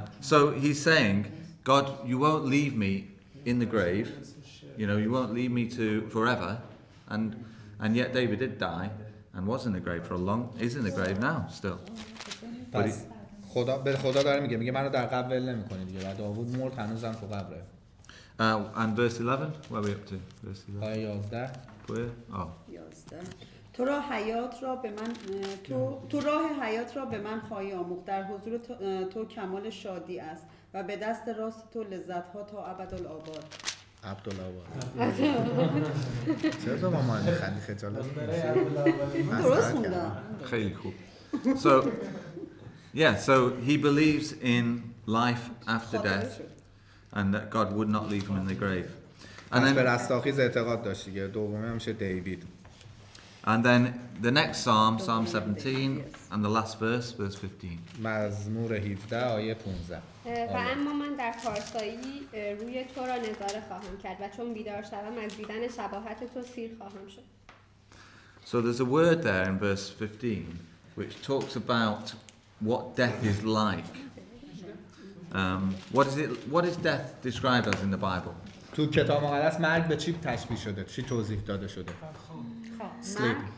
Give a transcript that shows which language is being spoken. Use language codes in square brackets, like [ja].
[en] So he's saying, God, you won't leave me in the grave. You know, you won't leave me to forever. And yet David did die and was in the grave for a long, is in the grave now still. But [fa] پس خدا داره میگه منو در قبر ول نمی‌کنی دیگه. و داوود مرد هنوزم تو قبره. [en] And verse 11, where are we up to? Verse 11. [fa] آیه 11. [en] Where? Oh. [fa] 11 تو راه حیات را به من تو راه حیات را به من خواهی آموخت در حضور تو کمال شادی است و به دست راست تو لذت‌ها تا ابدالآباد. عبدالآباد. چرا با ما میخندی خجالت؟ درست خوندم. خیلی خوب. [en] So, yeah, so he believes in life after death and that God would not leave him in the grave. And [fa] به [en] then, [fa] رستاخیز اعتقاد داشت دیگه. دومی هم میشه دیوید. [en] and then the next Psalm, Psalm 17, and the last verse, verse 15. [fa] مزمور 17 آیه 15. و اما من در پارسایی روی تو را نظاره خواهم کرد و چون بیدار شوم از دیدن شباهت تو سیر خواهم شد. [en] So there's a word there in verse 15 which talks about what death is like. What is death described as in the Bible? [fa] تو کتاب مقدس مرگ به چی تشبیه شده؟ چی توضیح داده شده؟ Sleep.